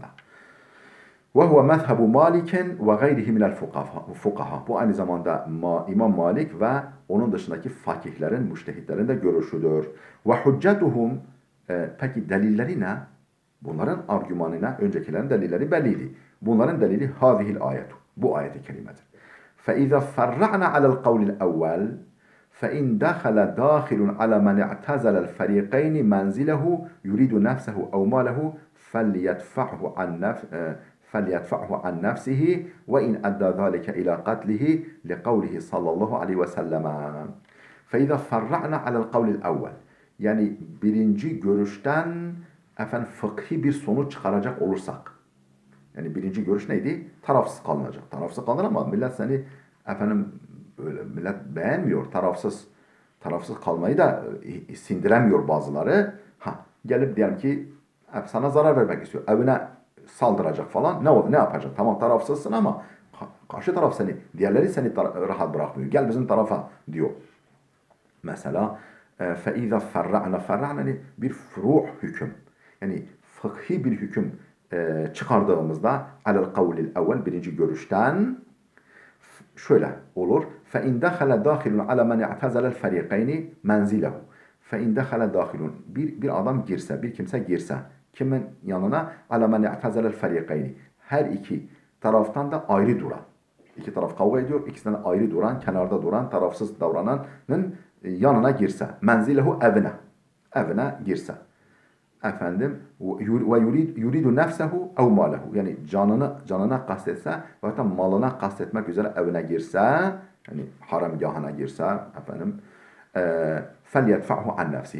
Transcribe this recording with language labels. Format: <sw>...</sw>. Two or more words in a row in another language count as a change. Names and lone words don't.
<ar>وهو مذهب مالك وغيره من الفقهاء.</ar> <tr>Bu aynı zamanda İmam Malik ve onun dışındaki fakihlerin, müştehitlerin de görüşüdür.</tr> <ar>وحجتهم,</ar> <tr>peki delilleri ne? Bunların argümanı ne? Öncekilerin delilleri belliydi. Bunların delili</tr> <ar>هذه الآية.</ar> <tr>Bu ayet-i kerimedir.</tr> <ar>فإذا فرعنا على القول الأول فإن دخل داخل على من اعتزل الفريقين منزله يريد نفسه أو ماله فليدفعه عن نفسه وإن أدى ذلك إلى قتله لقوله صلى الله عليه وسلم فإذا فرعنا على القول الأول</ar> <tr>yani birinci görüşten fıkhi bir sonuç çıkaracak olursak yani birinci görüş neydi? Tarafsız kalınacak. Tarafsız kalınır ama millet seni böyle millet beğenmiyor. Tarafsız kalmayı da sindiremiyor bazıları. Gelip diyelim ki sana zarar vermek istiyor. Evine saldıracak falan. Ne yapacak? Tamam tarafsızsın ama karşı taraf diğerleri seni rahat bırakmıyor. Gel bizim tarafa diyor. Mesela فَاِذَا فَرَّعْنَا bir furuh hüküm. Yani fıkhi bir hüküm çıkardığımızda</tr> <ar>على القول الأول</ar> <tr>birinci görüşten şöyle olur.</tr> <ar>فَاِنْ دَخَلَ دَاخِلٌ عَلَى مَنْ اَعْتَزَلَ الْفَرِيقَيْنِ مَنْزِلَهُ فَاِنْ دَخَلَ دَاخِلٌ</ar> <tr>bir adam girse, bir kimse girse kimin yanına</tr> <ar>عَلَى مَنْ اَعْتَزَلَ الْفَرِيقَيْنِ</ar> <tr>her iki taraftan da ayrı duran. İki taraf kavga ediyor. İkisinden ayrı duran, kenarda duran, tarafsız davrananın yanına girse. Menzilehu evine. Evine girse.</tr> <ar>ويريد نفسه أو ماله.</ar> <tr>Yani canına kastetse ve malına kastetmek üzere evine girse, yani haramgahına girse,</tr> <ar>فليدفعه عن نفسه.</ar>